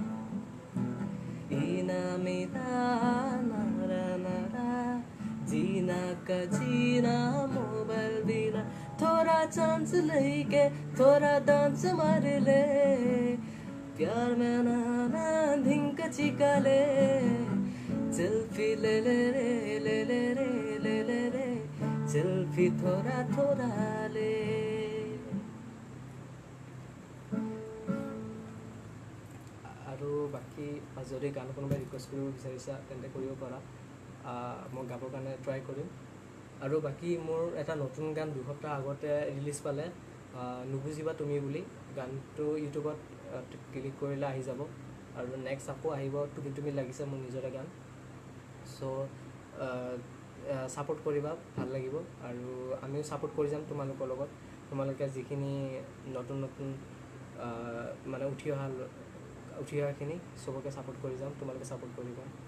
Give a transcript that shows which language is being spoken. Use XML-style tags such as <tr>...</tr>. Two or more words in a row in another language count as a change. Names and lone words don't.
<hi>ईना मेरा नारा नारा जीना का जीना मोबाइल दीना थोड़ा चांस लेके थोड़ा डांस मार ले प्यार में नाना धिंक चिका ले सेल्फी ले ले रे ले ले रे ले ले रे सेल्फी थोड़ा थोड़ा ले</hi> <as>আৰু বাকী যদি গান কোনোবাই ৰিকুৱেষ্ট কৰিব বিচাৰিছা তেন্তে কৰিব পাৰা মই গাবৰ কাৰণে ট্ৰাই কৰিম আৰু বাকী মোৰ এটা নতুন গান 2 সপ্তাহ আগতে ৰিলিজ পালে নুবুজিবা তুমি বুলি গানটো ইউটিউবত ক্লিক কৰিলে আহি যাব আৰু নেক্সট আকৌ আহিব তুমি তুমি লাগিছে মোৰ নিজৰে গান চ' ছাপোৰ্ট কৰিবা ভাল লাগিব আৰু আমিও ছাপোৰ্ট কৰি যাম তোমালোকৰ লগত তোমালোকে যিখিনি নতুন নতুন মানে উঠি অহাখিনি সবকে ছাপোৰ্ট কৰি যাম তোমালোকে ছাপোৰ্ট কৰিবা</as>